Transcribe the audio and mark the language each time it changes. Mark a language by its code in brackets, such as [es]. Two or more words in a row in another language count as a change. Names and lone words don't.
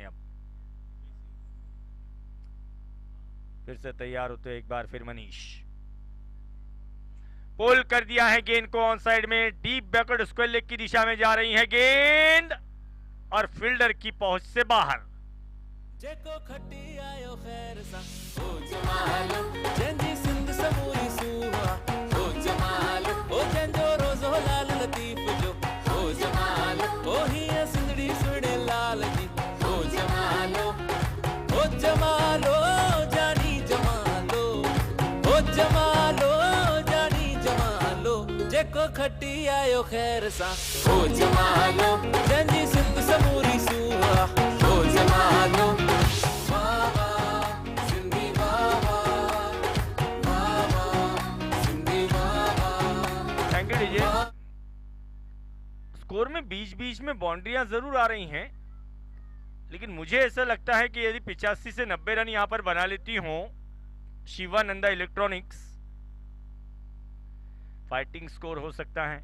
[hi] अब फिर से तैयार होते एक बार फिर मनीष। पुल कर दिया है गेंद को [en] on side [hi] में, [en] deep backward square leg [hi] की दिशा में जा रही है गेंद और फील्डर की पहुंच से बाहर। [sd] जेको खटी आयो खैर सा ओ जमालो जंजी सिंध समूरी सुहा ओ जमालो ओ जंजो रोजो लाल लतीफ जो ओ जमालो ओ ही सिंधड़ी सुने लाल जी ओ जमालो जानी जमालो ओ जमालो जानी जमालो जेको खटी आयो खैर सा ओ जमालो जंजी सिंध समूरी सुहा ओ जमालो। [hi] स्कोर में बीच बीच में बाउंड्रियां जरूर आ रही हैं, लेकिन मुझे ऐसा लगता है कि यदि 85 से 90 रन यहां पर बना लेती हो शिवानंदा इलेक्ट्रॉनिक्स, [en] fighting score [hi] हो सकता है।